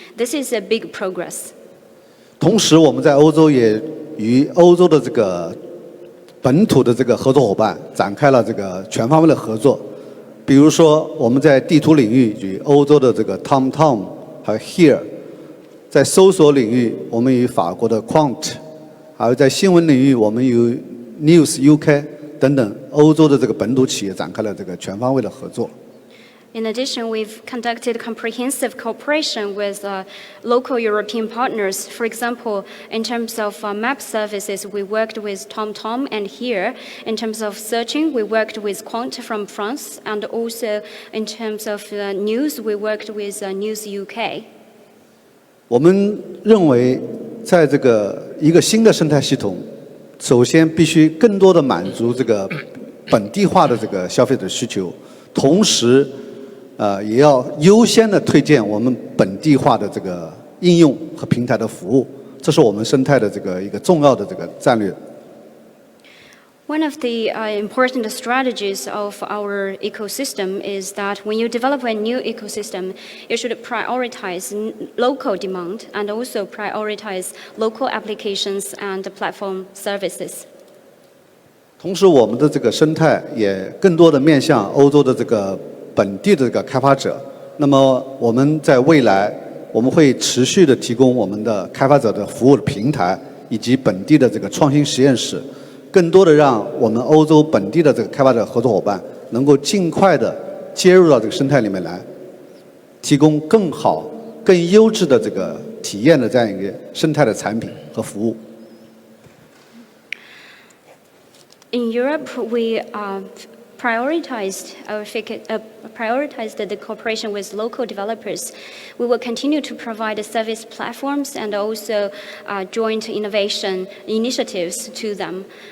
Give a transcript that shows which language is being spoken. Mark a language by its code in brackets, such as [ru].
[en] This is a big progress. [zh] 同时，我们在欧洲也与欧洲的这个本土的这个合作伙伴展开了这个全方位的合作。比如说，我们在地图领域与欧洲的这个 TomTom 还有 Here， 在搜索领域，我们与法国的 Quant， 还有在新闻领域，我们与 News UK 等等欧洲的这个本土企业展开了这个全方位的合作。 [en] In addition, we've conducted comprehensive cooperation with local European partners. For example, in terms of map services, we worked with TomTom and Here. In terms of searching, we worked with Quant from France. And also, in terms of news, we worked with News UK. [zh] 我们认为，在这个一个新的生态系统，首先必须更多的满足这个本地化的这个消费者需求，同时。也要优先的推荐我们本地化的这个应用和平台的服务，这是我们生态的这个一个重要的这个战略。 [en] One of the important strategies of our ecosystem is that when you develop a new ecosystem, you should prioritize local demand and also prioritize local applications and platform services. [zh] 同时，我们的这个生态也更多的面向欧洲的这个。本地的这个开发者，那么我们在未来我们会持续的提供我们的开发者的服务的平台，以及本地的这个创新实验室，更多的让我们欧洲本地的这个开发者合作伙伴能够尽快的接入到这个生态里面来，提供更好、更优质的这个体验的这样一个生态的产品和服务。 [en] In Europe, we prioritized the cooperation with local developers. We will continue to provide service platforms and also joint innovation initiatives to them.